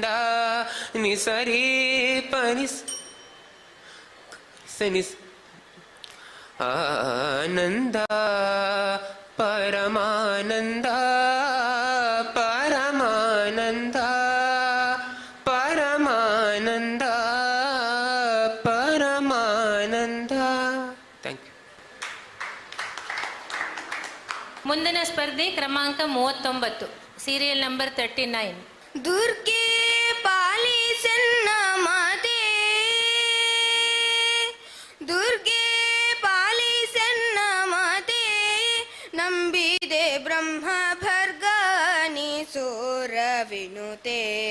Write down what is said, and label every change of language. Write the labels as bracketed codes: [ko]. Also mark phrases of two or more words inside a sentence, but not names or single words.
[kn] ನಿಸರಿ ಪನಿಸ್ ಸನಿಸ್ ಆನಂದ ಪರಮಾನಂದ ಪರಮಾನಂದ ಪರಮಾನಂದ ಪರಮಾನಂದ. [en] Thank you. [kn] ಮುಂದಿನ ಸ್ಪರ್ಧೆ ಕ್ರಮಾಂಕ 39, [en] serial number [kn] 39. ದುರ್ಗೆ ಪಾಲಿಸನ್ನ ಮಾತೆ, ದುರ್ಗೆ ಪಾಲಿಸನ್ನ ಮಾತೆ, ನಂಬಿದೆ ಬ್ರಹ್ಮ ಭರ್ಗನಿ ಸೂರ ವಿನುತೆ.